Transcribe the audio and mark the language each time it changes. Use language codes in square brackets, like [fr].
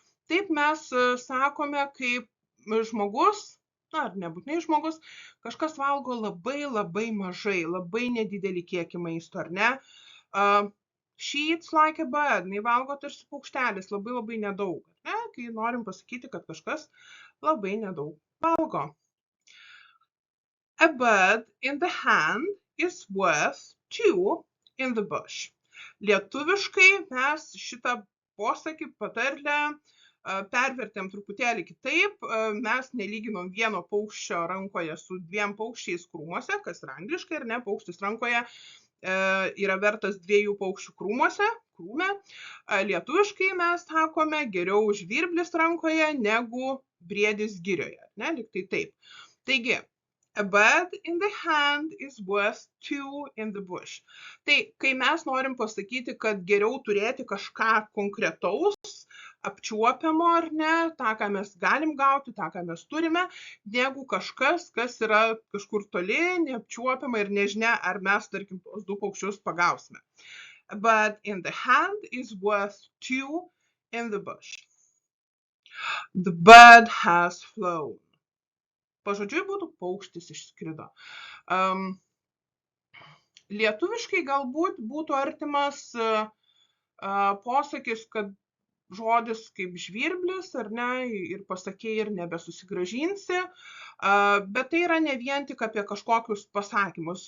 [lt] Taip mes sakome, kaip žmogus, ar nebūtinai žmogus, kažkas valgo labai mažai, labai nedidelį kiekį maisto, ar ne? [en] She eats like a bird. [lt] Jis valgo tarsi paukštelis, labai nedaug. Ne? Kai norim pasakyti, kad kažkas labai nedaug valgo. [en] A bird in the hand is worth two in the bush. [lt] Lietuviškai mes šitą posakį patarlę pervertėm truputėlį kitaip. Mes nelyginom vieno paukščio rankoje su dviem paukščiais krūmuose, kas yra angliškai, ir ne, paukštis rankoje yra vertas dviejų paukščių krūme. Lietuviškai mes sakome geriau žvirblis rankoje negu briedis girioje. Ne, lyg tai taip. [en] Taigi, a bird in the hand is worth two in the bush. [lt] Tai, kai mes norim pasakyti, kad geriau turėti kažką konkretaus, apčiuopiamo ar ne, tą, ką mes galim gauti, tą, ką mes turime, negu kažkas, kas yra kažkur toli, neapčiuopiama ir nežinia, ar mes, tarkim, tos du paukščius pagausime. [en] A bird in the hand is worth two in the bush. The bird has flown. [lt] Pažodžiui būtų paukštis išskrido. Lietuviškai galbūt būtų artimas posakis, kad žodis kaip žvirblis, ar ne, ir pasakė ir nebesusigrąžinsi, bet tai yra ne vien tik apie kažkokius pasakymus.